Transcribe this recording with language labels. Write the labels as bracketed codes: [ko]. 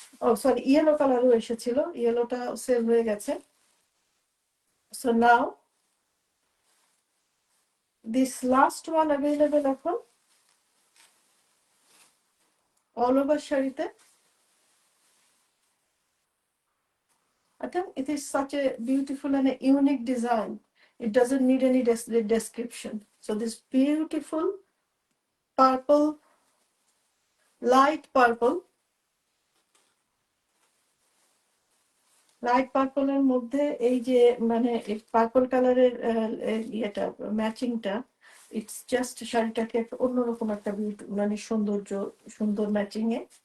[bn] ও sorry, yellow কালারও এসেছিল, ইয়েলোটা sell হয়ে গেছে। [en] So now this last one available এখন all over শাড়িতে। I think it is such a beautiful and a unique design. It doesn't need any description. So this beautiful purple, light purple, [bn] light পার্পলের মধ্যে এই যে মানে purple কালারের ইয়েটা, ম্যাচিংটা, [en] it's just [bn] শাড়িটাকে একটা অন্যরকম একটা মানে সৌন্দর্য, সুন্দর ম্যাচিং এ।